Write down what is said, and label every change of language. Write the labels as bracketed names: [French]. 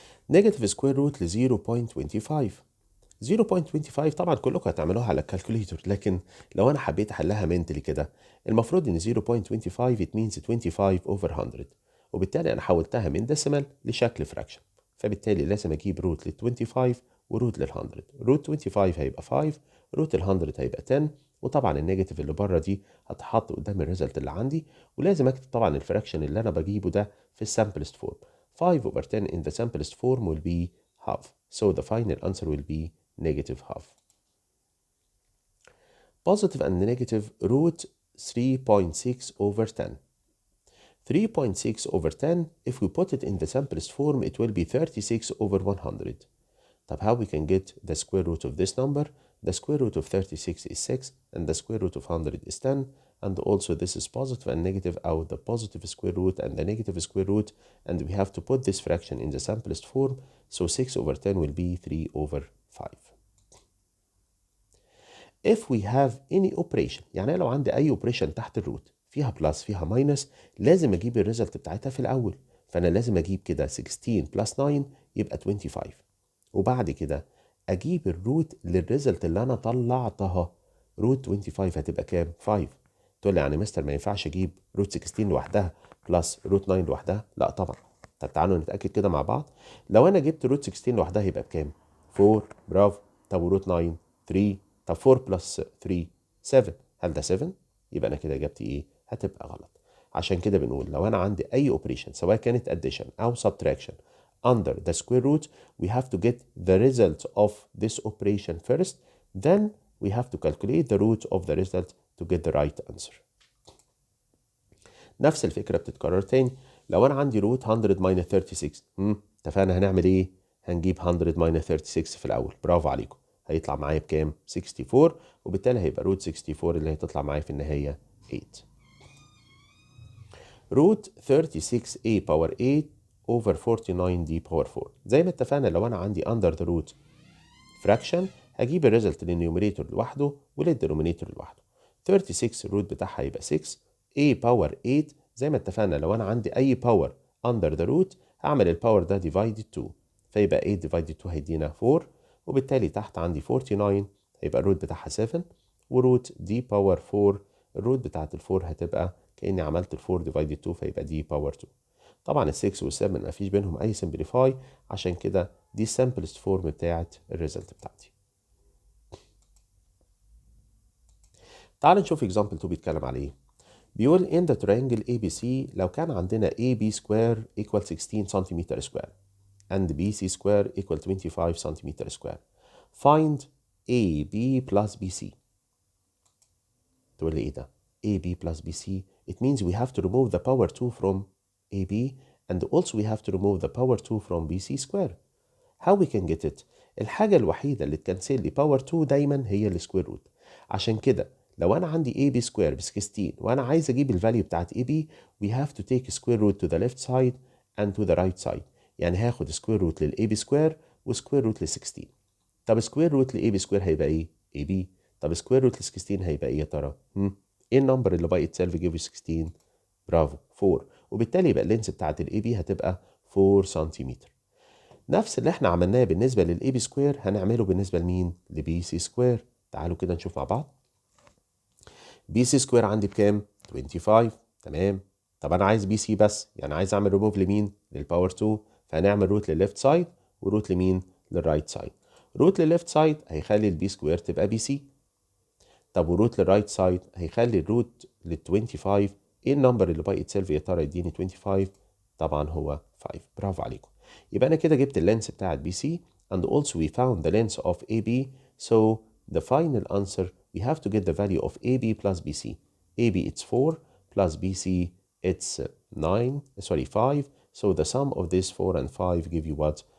[Arabic] نيجاتيف سكوير روت ل 0.25. 0.25 طبعا كلكم هتعملوها على الكالكوليتر، لكن لو انا حبيت احلها منتلي كده المفروض ان 0.25 [English] it means 25 over 100، [Arabic] وبالتالي انا حولتها من ديسيمال لشكل فراكشن، فبالتالي لازم اجيب روت لل 25 وروت لل 100. روت 25 هيبقى 5، روت ال 100 هيبقى 10، وطبعا النيجاتيف اللي بره دي هتحط قدام الريزلت اللي عندي، ولازم اكتب طبعا الفراكشن اللي انا بجيبه ده في السامبلست فورم. [English] 5 over 10 in the simplest form will be half, so the final answer will be negative half. Positive and negative root 3.6 over 10. 3.6 over 10, if we put it in the simplest form, it will be 36 over 100. طب how we can get the square root of this number? The square root of 36 is 6, and the square root of 100 is 10, and also this is positive and negative out the positive square root and the negative square root, and we have to put this fraction in the simplest form, so 6 over 10 will be 3 over 5. if we have any operation، [Arabic] يعني لو عندي اي operation تحت الروت فيها بلس فيها ماينس لازم اجيب الريزلت بتاعتها في الاول، فانا لازم اجيب كده 16 بلس 9 يبقى 25، وبعد كده اجيب الروت للريزلت اللي انا طلعتها. روت 25 هتبقى كام؟ 5. تقول لي يعني مستر ما ينفعش اجيب روت 16 لوحدها بلس روت 9 لوحدها؟ لا طبعا. طب تعالوا نتاكد كده مع بعض. لو انا جبت روت 16 لوحدها يبقى بكام؟ 4. برافو. طب وروت 9؟ 3. طب 4 بلس 3 7. هل ده 7؟ يبقى انا كده اجابتي ايه؟ هتبقى غلط. عشان كده بنقول لو انا عندي اي اوبريشن سواء كانت [English] addition او subtraction under the square root we have to get the result of this operation first, then we have to calculate the root of the result to get the right answer. [Arabic] نفس الفكرة بتتكرر تاني. لو أنا عندي روت 100 minus 36، اتفقنا هنعمل إيه؟ هنجيب 100 minus 36 في الأول. برافو عليكم. هيطلع معايا بكام؟ 64، وبالتالي هيبقى روت 64 اللي هتطلع معايا في النهاية 8. [English] Root 36a power 8 over 49d power 4. [Arabic] زي ما اتفقنا لو أنا عندي [English] under the root fraction [Arabic] هجيب الريزلت للنيوميريتور لوحده وللدينومينيتور لوحده. 36 الروت بتاعها هيبقى 6، a power 8 زي ما اتفقنا لو انا عندي اي باور under the root هعمل الباور ده divided 2، فيبقى 8 divided 2 هيدينا 4، وبالتالي تحت عندي 49 هيبقى الروت بتاعها 7، وروت دي باور 4 الروت بتاعت الفور هتبقى كأني عملت الفور divided 2 فيبقى دي باور 2. طبعا ال 6 وال 7 مفيش بينهم اي simplify، عشان كده دي simplest form بتاعت الريزلت بتاعتي. تعال نشوف example 2 بيتكلم على ايه. [English] بيقول in the triangle ABC [Arabic] لو كان عندنا [English] AB square equal 16 centimeter square and BC square equal 25 centimeter square, find AB plus BC. [Arabic] تقول لي ايه ده؟ [English] AB plus BC it means we have to remove the power 2 from AB and also we have to remove the power 2 from BC square. How we can get it؟ [Arabic] الحاجة الوحيدة اللي تكنسل لي باور 2 دايما هي السكوير روت. عشان كده لو انا عندي AB سكوير ب 16 وانا عايز اجيب الفاليو بتاعت AB [English] we have to take square root to the left side and to the right side. [Arabic] يعني هاخد سكوير روت للAB سكوير وسكوير روت ل 16. طب سكوير روت لAB سكوير هيبقى ايه؟ AB. طب سكوير روت ل 16 هيبقى ايه يا ترى؟ ايه النمبر اللي باي اتسيلف جيف 16؟ برافو 4، وبالتالي يبقى اللينس بتاعت الAB هتبقى 4 سنتيمتر. نفس اللي احنا عملناه بالنسبة للأي بي سكوير هنعمله بالنسبة لمين؟ لبي سي سكوير. تعالوا كده نشوف مع بعض. بي سي سكوير عندي بكام؟ 25. تمام. طب أنا عايز بي سي بس، يعني عايز أعمل ريموف لمين؟ للباور 2، فهنعمل روت للليفت سايد وروت لمين؟ للرايت سايد. روت للليفت سايد هيخلي البي سكوير تبقى بي سي. طب وروت للرايت سايد هيخلي الروت لل 25 ايه النمبر اللي باي اتسيلف يا ترى يديني 25؟ طبعا هو 5. برافو عليكم. يبقى انا كده جبت اللينس بتاعت بي سي [English] and also we found the length of AB, so the final answer we have to get the value of AB plus BC. AB it's 4 plus BC it's 5, so the sum of this 4 and 5 give you what?